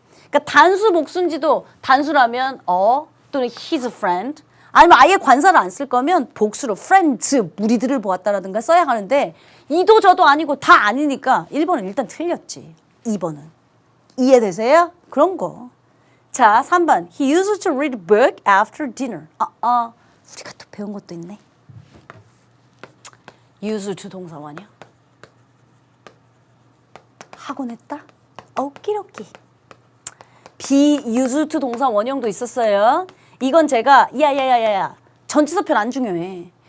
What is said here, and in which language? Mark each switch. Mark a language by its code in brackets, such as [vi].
[ko] 그러니까 단수 복수인지도 단수라면 또는 [en] his friend [ko] 아니면 아예 관사를 안 쓸 거면 복수로 friends 무리들을 보았다라든가 써야 하는데 이도 저도 아니고 다 아니니까 1번은 일단 틀렸지. 2번은. 이해되세요? 그런 거. 자, 3번. [en] He used to read a book after dinner. [ko] 우리가 또 배운 것도 있네. [en] used to [ko] 동사 원형. 하곤 했다? 오키로키. [en] be used to [ko] 동사 원형도 있었어요. 이건 제가 야야야야야 전치사편 안 중요해.